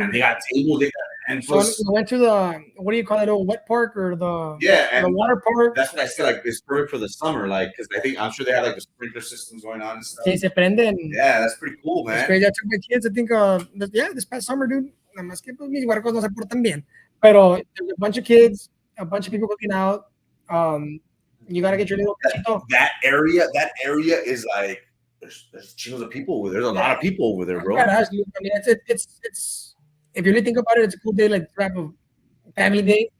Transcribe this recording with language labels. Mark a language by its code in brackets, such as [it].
[en] And they got tables, and so we went to the, what do you call it, old wet park or the water park? That's what I said, like it's perfect for the summer, like because I'm sure they have like the sprinkler systems going on and stuff. [es] Sí, se prenden. [en] Yeah, that's pretty cool, man. It's crazy. I took my kids, I think, this past summer, dude. [es] Nada más que pues mis huercos no se portan bien. Pero [en] there's a bunch of kids, a bunch of people cooking out. You gotta get your little cachito. That area is like there's chingos of people over there. There's a lot of people over there, bro. I mean, it's if you really think about it, it's a cool day, like type of family day.